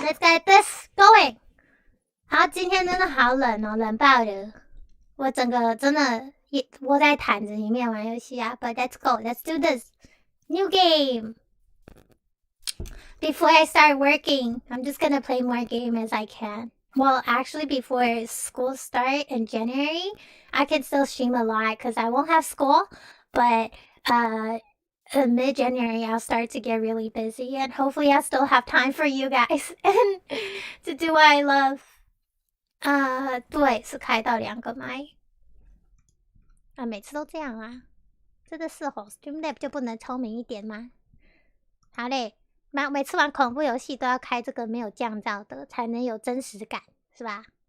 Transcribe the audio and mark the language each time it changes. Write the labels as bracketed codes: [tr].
[en] Let's get this going. [zh] 好，今天真的好冷哦，冷爆了。我整个真的也窝在毯子里面玩游戏啊。 [en] But let's go, let's do this new game. Before I start working, I'm just gonna play more game as I can. Well, actually, before school start in January, I can still stream a lot because I won't have school. But in mid-January, I'll start to get really busy, and hopefully I'll still have time for you guys and to do what I love. [zh] 对，是开到2个麦。每次都这样啊，真的是吼 ，Streamlab 就不能聪明一点吗？好嘞，每次玩恐怖游戏都要开这个没有降噪的，才能有真实感，是吧？